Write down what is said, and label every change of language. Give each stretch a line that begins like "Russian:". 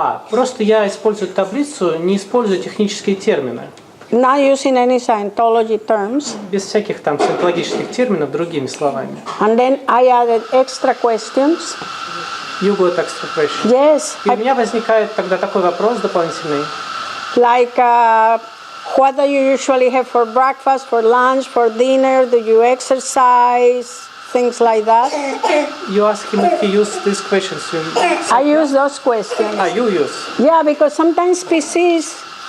Russian: Просто я использую таблицу, не используя технические термины.
English: Not using any Scientology terms.
Russian: Без всяких там саентологических терминов, другими словами.
English: And then I added extra questions. You got extra questions. Yes.
Russian: И у меня возникает тогда такой вопрос дополнительный.
English: Like, what do you usually have for breakfast, for lunch, for dinner? Do you exercise? Things like that. You ask him if he used these questions. I use those questions. You use? Yeah, because sometimes PCs.